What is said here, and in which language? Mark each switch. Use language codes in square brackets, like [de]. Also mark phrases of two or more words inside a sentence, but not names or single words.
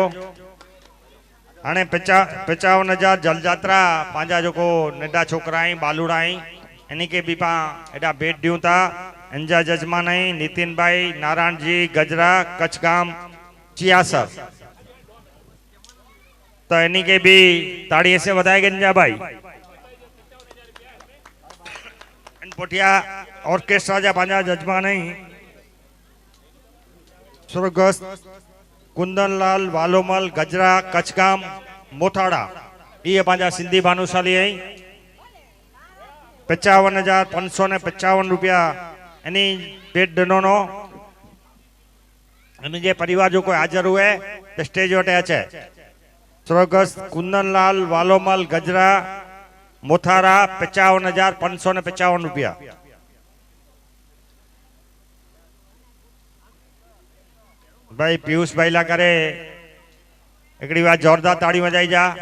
[sd] हाणे 55,000 जल यात्रा पंहिंजा जेको नंढा छोकिरा आहिनि बालुड़ा आहिनि इन खे बि पाण एॾा भेट ॾियूं था। इन जा जजमान आहिनि नितिन भाई नारायण जी गजरा कच्छ गाम चियासर। तो इन खे बि ताड़ीअ से वधाए गंजा भाई। इन पुठिया ऑर्केस्ट्रा जा पंहिंजा जजमान आहिनि स्वर्गस्थ कुंदनलाल वालोमल गजरा कच्छ गाम मोथाड़ा। ये पंहिंजा सिंधी भानुशाली आई 55,555 रुपया इन्ही भेट ॾिनो नो। इनके परिवार जो कोई हाजिर हुए तो स्टेज वटे अचे। स्वर्गस्थ कुंदनलाल वालोमल गजरा मोथाड़ा 55,555 रुपया। [kfr] भाई पीयूष भाई ला करे एकड़ी बार जोरदार ताड़ी बजाई जा।